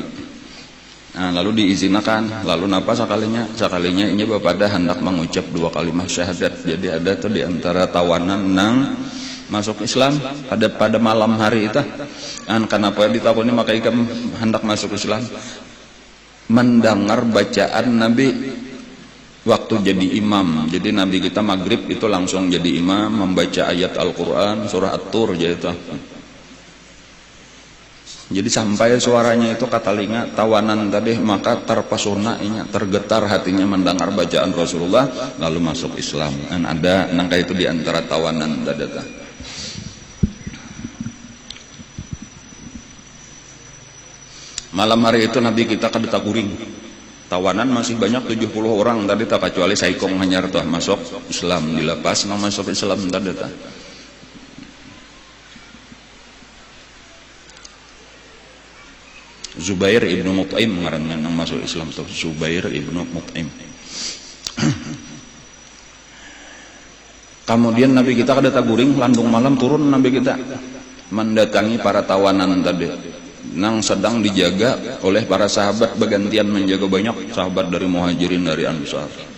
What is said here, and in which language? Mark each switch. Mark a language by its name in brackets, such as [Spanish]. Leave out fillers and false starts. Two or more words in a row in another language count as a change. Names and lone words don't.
[Banjar] Nah, lalu diizinkan, lalu napa sekalinya ini bapada hendak mengucap 2 kalimat syahadat. Jadi ada tuh di antara tawanan nang masuk Islam pada malam hari itu. Kenapa ditakuni maka ikam hendak masuk Islam? [Indonesian] Mendengar bacaan Nabi waktu jadi imam. Jadi Nabi kita maghrib itu langsung jadi imam, membaca ayat Al-Quran surah At-Tur gitu. Jadi sampai suaranya itu ke telinga tawanan tadi, maka terpesona, tergetar hatinya mendengar bacaan Rasulullah, lalu masuk Islam. [Banjar] Dan ada nangka itu di antara tawanan dadata. Malam hari itu Nabi kita kada kuring. Tawanan masih banyak 70 orang tadi, tak kecuali Saikong hanyar tuh masuk Islam, dilepas nang masuk Islam tadi ta. Zubair ibnu Mut'im ngaranna nang masuk Islam tuh, Zubair ibnu Mut'im. Kemudian Nabi kita kada taguring, landung malam turun Nabi kita mendatangi para tawanan tadi. [Indonesian] Nang sedang dijaga oleh para sahabat, bergantian menjaga banyak sahabat dari Muhajirin, dari Ansar.